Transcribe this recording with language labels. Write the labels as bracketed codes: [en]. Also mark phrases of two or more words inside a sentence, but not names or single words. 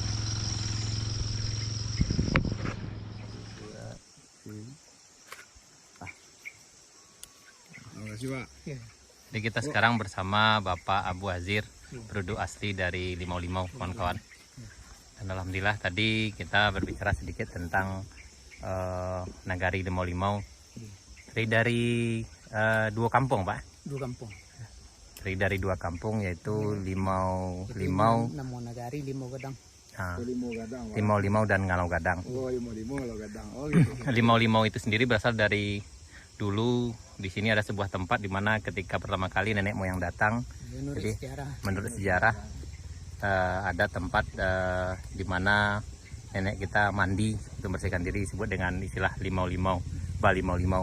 [id] Pak. Jadi kita sekarang bersama Bapak Abu Hazir, penduduk asli dari Limau Limau, kawan-kawan. Dan alhamdulillah tadi kita berbicara sedikit tentang Nagari Limau Limau. Dari dua kampung, Pak. Dua kampung. Dari dua kampung, yaitu Limau Limau, Namo Nagari, Limau Gadang. Limau Limau dan Ngalau Gadang. Oh, Limau Gadang. Oh, gitu. Limau Limau itu sendiri berasal dari dulu di sini ada sebuah tempat di mana ketika pertama kali nenek moyang datang, menurut sejarah ada tempat di mana nenek kita mandi untuk membersihkan diri, disebut dengan istilah Limau Limau, Limau Limau.